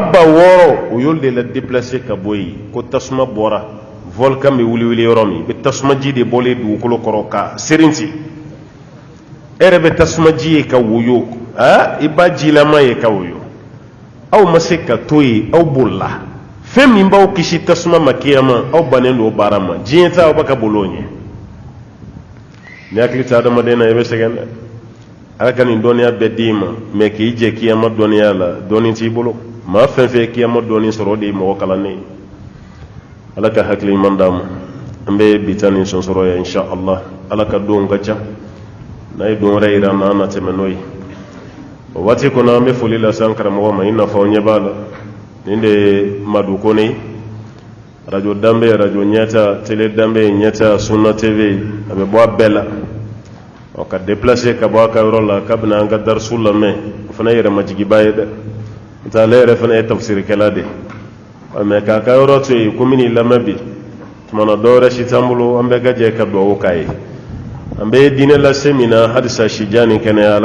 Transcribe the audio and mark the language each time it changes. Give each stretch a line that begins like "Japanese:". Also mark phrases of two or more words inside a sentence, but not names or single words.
Bambara: ba wɔɔrɔ o y'olu de la déplacer ka bɔ yen ko tasuma bɔra volcan bɛ wuli yɔrɔ min bɛ tasuma ji de bɔlen dugukolo kɔrɔ ka serinti e yɛrɛ bɛ tasuma ji ye ka woyo i ba jilama ye ka woyo aw ma se ka to yen aw bolila fɛn min b'aw kisi tasuma ma kiyama aw bannen don o baara ma diɲɛ ta aw bɛ ka bolo o ɲɛ ni hakili tɛ adamaden na i bɛ sɛgɛn dɛ ala ka nin dɔnniya bɛɛ d'i ma mɛ k'i jɛ kiyama dɔnniya la dɔnni t'i bolo maa fɛn fɛn ye kiyama dɔnni sɔrɔ o de ye mɔgɔ kalannen ye ala ka hakili ɲuman d'a ma an bɛ bi ta nin sɔnsɔrɔ ya
Arabic: إن شاء الله
Bambara: ala ka don ka ca n'a ye don wɛrɛ yira an na an na tɛmɛ n'o ye o waati kɔnɔ an bɛ foli lase an karamɔgɔ ma i n'a fɔ ɲɛ b'a la nin de ye Madu Kone radio danbe radio ɲɛta télé danbe ɲɛta Sunna TV a bɛ bɔ a bɛɛ la ka déplacer ka bɔ a ka yɔrɔ la k'a bɛna an ka darisu lamɛn o fana ye yɛrɛmajigiba ye dɛ n'o ale yɛrɛ fana ye tafsirikɛla de mɛ k'a ka yɔrɔ to yen ko min n'i lamɛn bi tuma na dɔ wɛrɛ si t'an bolo an bɛɛ ka jɛ ka dugawu k'a ye an bɛ diinɛ lase min na halisa sijan ni kɛnɛya ala